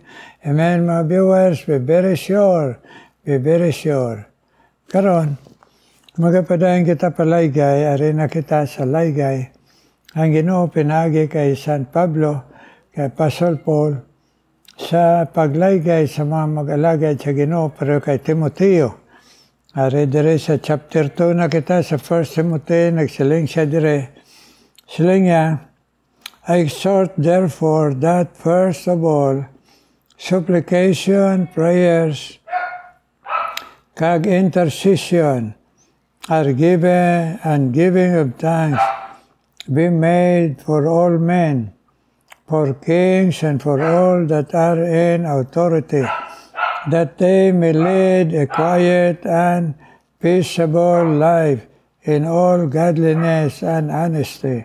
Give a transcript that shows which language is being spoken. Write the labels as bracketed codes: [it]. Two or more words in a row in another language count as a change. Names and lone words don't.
[hil] Amen, mga viewers. [en] Be very sure. Be very sure. [hil] Karon, magapadayon kita palaygay, ari na kita sa laygay. Ang Ginoo pinagi kay San Pablo, kay Apostle Paul, sa paglaygay sa mga mag-alagad sa Ginoo, pero kay Timoteo. Ari dire sa chapter 2 na kita, sa 1 Timothy, nagsiling siya dire. Siling niya, [en] I exhort therefore that first of all, supplication, prayers, kag intercession are given and giving of thanks, be made for all men, for kings and for all that are in authority, that they may lead a quiet and peaceable life in all godliness and honesty.